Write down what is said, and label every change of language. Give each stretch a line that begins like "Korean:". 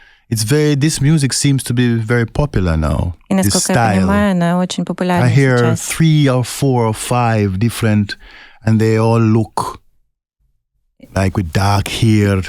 English: This music seems to be very popular now.
Russian: И насколько я понимаю, она очень популярна сейчас.
English: I hear
Russian: сейчас.
English: 3 or 4 or 5 different, and they all look like with dark hair.